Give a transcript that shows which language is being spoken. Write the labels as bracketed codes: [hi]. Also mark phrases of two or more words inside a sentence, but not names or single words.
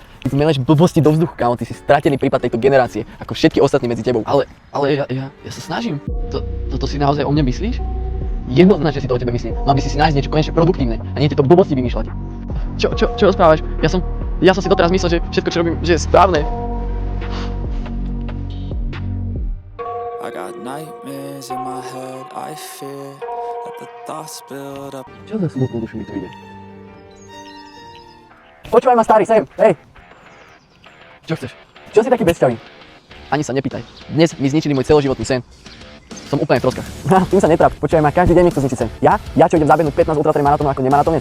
[sk] Ty tu meleš blbosti do vzduchu, kámo, ty si stratený prípad tejto generácie, ako všetky ostatní medzi tebou. Ale ja sa snažím. Toto si naozaj o mne myslíš? Jednoznačne si to o tebe myslím. Mal by si nájsť niečo konečne produktívne a nie tieto blbosti vymýšľať. Čo rozprávaš? Ja som si doteraz myslel, že všetko, čo robím, že je správne. [en] I got nightmares in my head, I fear that the thoughts build up. [sk] Čo za smutnú dušu mi tu ide? Počúvaj ma, starý, sem, hej! Čo chceš? Čo si taký bezťavý? Ani sa nepýtaj. Dnes mi zničili môj celoživotný sen. Som úplne v troskách. Tým sa netráp, počúvaj ma, každý deň mi chcú zničiť sen. Ja čo idem zabehnúť 15 ultratrail maratónov ako nemaratónec?